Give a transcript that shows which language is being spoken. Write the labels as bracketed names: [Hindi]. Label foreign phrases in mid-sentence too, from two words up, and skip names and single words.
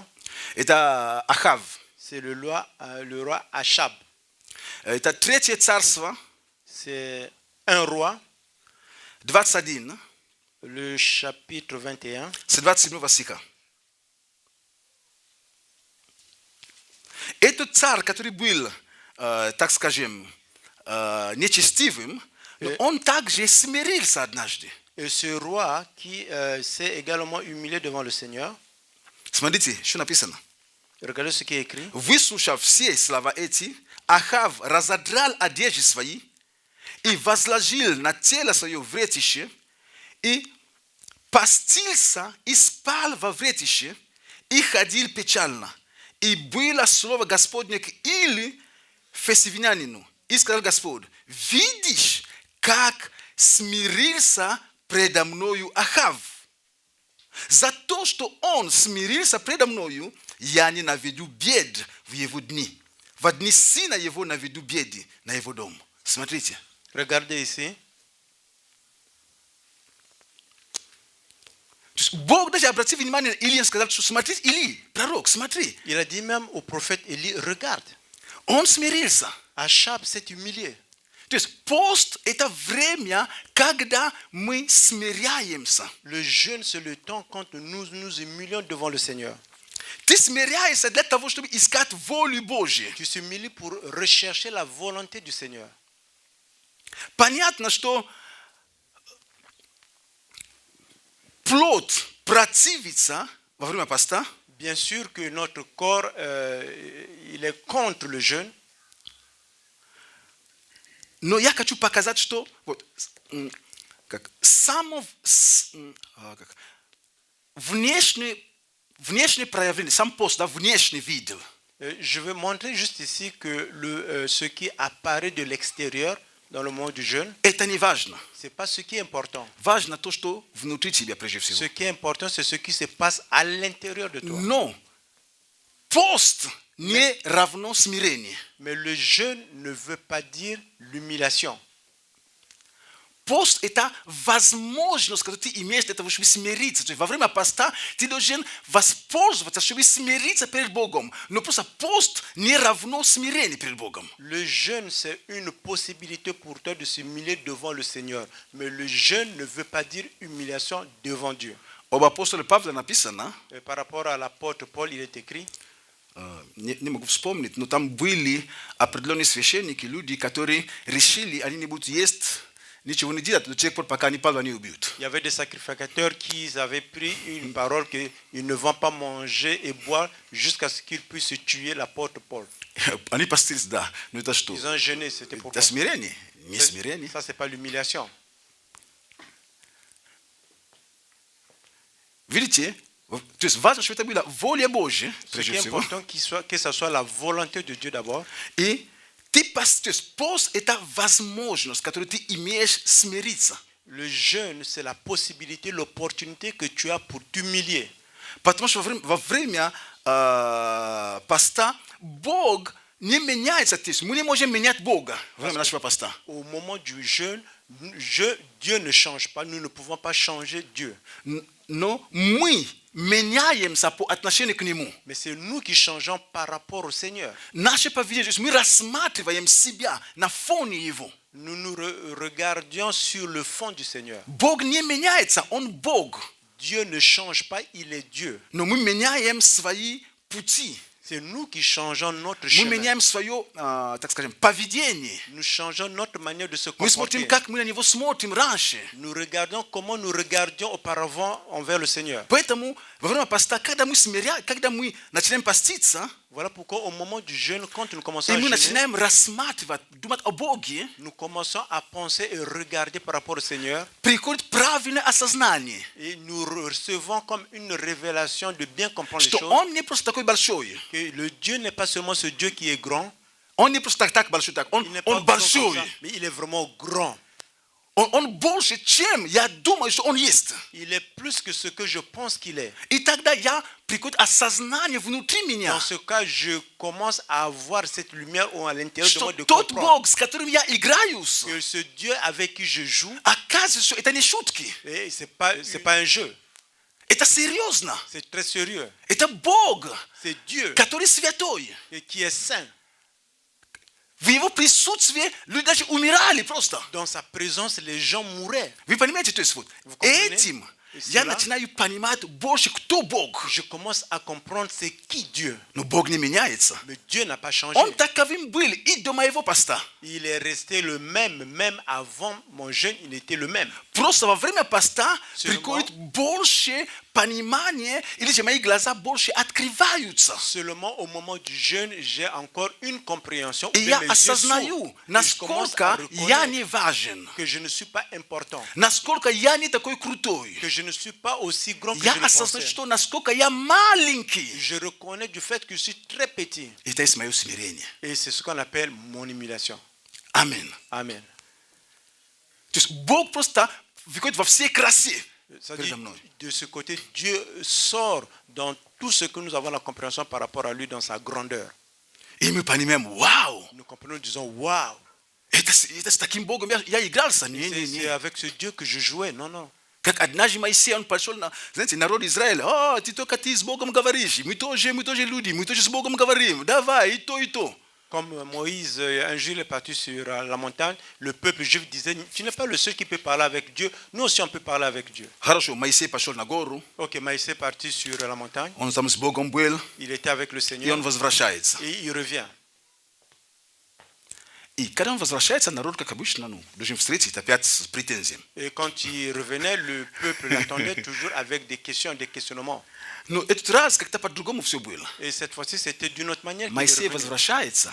[Russian] Это Ахав. [French] c'est le roi Achab. [Russian] Это третье царство, [French] C'est un roi, 21, le chapitre 21. [Russian] с 27 стиха. Этот царь, который был, так скажем, нечестивым, он также смирился однажды. [French] Et ce roi qui s'est également humilié devant le Seigneur, [Russian] Смотрите, что написано. [French] regardez ce qui est écrit. [Russian] Выслушав все слова эти, Ахав разодрал одежды свои и возложил на тело свое вретище, и постился и спал во вретище, и ходил печально. И было слово Господне к Или, фесивнянину, и сказал Господь: видишь, как смирился предо мною Ахав. За то, что он смирился предо мною, я не наведу бед в его дни. В дни сына его наведу беды на его дом. Смотрите. [French] Regardez ici. [Russian] Бог даже обратил внимание на Илии и сказал, что смотри, Или, пророк, смотри. [French] Il a dit même au prophète Élie, regarde, [Russian] Он смирился. [French] Achab s'est humilié. [Russian] То есть пост – это время, когда мы смиряемся. [French] Le jeûne, c'est le temps quand nous nous humilions devant le Seigneur. [Russian] Ты смиряешься для того, чтобы искать волю Божью. [French] Tu t'humilies pour rechercher la volonté du Seigneur. [Russian] Понятно, что плоть противится во время поста. [French] Bien sûr que notre corps, il est contre le jeûne. [Russian] Но я хочу показать, что вот, как, внешнее проявление, сам пост, да, внешний вид. [French] Je veux montrer juste ici que ce qui apparaît de l'extérieur, dans le moment du jeûne, [Russian] Это не важно. [French] ce n'est pas ce qui est important. [Russian] Важно то, что внутри тебя прежде [French] Ce [Russian] всего. [French] qui est important, c'est ce qui se passe à l'intérieur de toi. [Russian] Но пост не равно смирение. [French] Mais le jeûne ne veut pas dire l'humiliation. [Russian] Пост – это возможность, которую ты имеешь для того, чтобы смириться. То есть во время поста ты должен воспользоваться, чтобы смириться перед Богом. Но просто пост не равно смирение перед Богом. [French] Le jeûne, c'est une possibilité pour toi de s'humilier devant le Seigneur. Mais le jeûne ne veut pas dire humiliation devant Dieu. [Russian] Об апостоле Павле написано, [French] Et par rapport à l'apôtre Paul, il est écrit, [Russian] не могу вспомнить, но там были определенные священники, люди, которые решили, они не будут есть, ничего не делать до тех пор, пока они Павла не убьют. [French] il y avait des sacrificateurs qui avaient pris une parole qu'ils ne vont pas manger et boire jusqu'à ce qu'ils puissent tuer l'apôtre Paul. [Russian] Они постились, да, но это что? [French] Ils ont jeûné, c'était [Russian] Это [French] pourquoi? [Russian] смирение, не смирение. [French] Ça, c'est pas l'humiliation. [Russian] Видите? То есть важно, чтобы это была воля Божья, [French] Ce qui [Russian] прежде [French] est [Russian] всего. [French] important, que ce soit la volonté de Dieu d'abord. [Russian] И ты пост, то есть пост – это возможность, которую ты имеешь смириться. [French] Le jeûne, c'est la possibilité, l'opportunité que tu as pour t'humilier. [Russian] Потому что во время поста Бог не меняется. То есть мы не можем менять Бога во время нашего поста. [French] Au moment du jeûne, Dieu ne change pas. Nous ne pouvons pas changer Dieu. [Russian] Но мы меняемся по отношению к Нему. [French] Mais c'est nous qui changeons par rapport au Seigneur. [Russian] Наше поведение, то есть мы рассматриваем себя на фоне Его. [French] Nous nous regardions sur le fond du Seigneur. [Russian] Бог не меняется, Он Бог. [French] Dieu ne change pas, il est Dieu. [Russian] Но мы меняем свои пути. [French] C'est nous qui changeons notre [Russian] Мы [French] chemin. [Russian] меняем свое, так скажем, поведение. [French] Nous changeons notre manière de se [Russian] Мы смотрим, [French] comporter. [Russian] как мы на Него смотрим раньше. [French] Nous regardons comment nous regardions auparavant envers le Seigneur. [Russian] Поэтому во время поста, когда мы начинаем поститься, [French] Voilà pourquoi au moment du jeûne, quand nous commençons [Russian] и [French] à [Russian] мы [French] jeûner, [Russian] начинаем рассматривать, думать о Боге, [French] nous commençons à penser et regarder par rapport au Seigneur. [Russian] приходит правильное осознание, [French] Et nous recevons comme une révélation de bien comprendre les [Russian] что [French] choses. [Russian] Он не просто такой большой. [French] Que le Dieu n'est pas seulement ce Dieu qui est grand. [Russian] Он не просто так большой, так. [French] Il n'est pas [Russian] Он [French] grand comme [Russian] большой. [French] ça, mais il est vraiment grand. [Russian] Он больше, чем я думаю, что Он есть. [French] Il est plus que ce que je pense qu'il est. [Russian] И тогда приходит осознание внутри меня, [French] Dans ce cas, je commence à avoir cette lumière à l'intérieur de moi [Russian] что [French] de [Russian] тот [French] comprendre [Russian] Бог, с которым я играюсь, [French] que ce Dieu avec qui je joue, [Russian] оказывается, что это не шутки. [French] et c'est pas un jeu. [Russian] Это серьезно. [French] C'est très sérieux. [Russian] Это Бог, [French] C'est Dieu [Russian] который святой. [French] qui est saint. [Russian] В Его присутствии люди даже умирали просто. [French] Dans sa présence, les gens mouraient. [Russian] Вы понимаете, то есть вот [French] Vous comprenez? [Russian] этим [French] Et [Russian] я [French] cela, [Russian] начинаю понимать больше, кто Бог. [French] je commence à comprendre c'est qui Dieu. [Russian] Но Бог не меняется. [French] Mais Dieu n'a pas changé. [Russian] Он таковым был и до моего поста. [French] Il est resté le même avant mon jeûne, il était le même. [Russian] Просто во время поста [French] Seulement, [Russian] приходит больше понимания, или же мои глаза больше открываются. [French] Seulement au moment du jeûne, j'ai encore une compréhension. [Russian] И [French] ou [Russian] я [French] bien mes yeux [Russian] осознаю, [French] s'ouvrent. Et je commence à [Russian] насколько я [French] reconnaître [Russian] не важен, [French] que je ne suis pas important, [Russian] насколько я не такой крутой. [French] que je ne suis pas aussi grand que [Russian] Я [French] je le [Russian] осознаю, [French] pensais. [Russian] что насколько я маленький. [French] Je reconnais du fait que je suis très petit. [Russian] Это есть мое смирение. [French] Et c'est ce qu'on appelle mon humiliation. [Russian] Аминь. [French] Amen. [Russian] То есть Бог просто выходит во всей красе [French] C'est-à-dire, [Russian] передо мной. [French] de ce côté, Dieu sort dans tout ce que nous avons la compréhension par rapport à lui dans sa grandeur. [Russian] И мы понимаем, вау, [French] Nous comprenons, nous disons, waouh, [Russian] это с таким Богом я игрался. Не, не, [French] c'est [Russian] не. [French] avec ce Dieu que je jouais. Non, non. [Russian] Как однажды Моисей, он пошел на, знаете, народ Израиля, ты с Богом говоришь, мы тоже люди, мы тоже с Богом говорим, давай, и то, и то. [French] Comme Moïse, un jour, il est parti sur la montagne, le peuple juif disait, tu n'es pas le seul qui peut parler avec Dieu, nous aussi on peut parler avec Dieu. [Russian] Хорошо, Моисей пошел на гору, [French] Ok, Moïse est parti sur la montagne, [Russian] он там с Богом был, [French] il était avec le [Russian] и [French] Seigneur, [Russian] он возвращается. [French] et il revient. [Russian] И когда он возвращается, народ, как обычно, должен встретить опять с претензиями. [French] Et quand il revenait, le peuple l'attendait toujours avec des questions, des questionnements. [Russian] Но этот раз как-то по-другому все было. [French] Et cette fois-ci, c'était d'une autre manière. qu'il est [Russian] Моисей [French] revenu. [Russian] возвращается,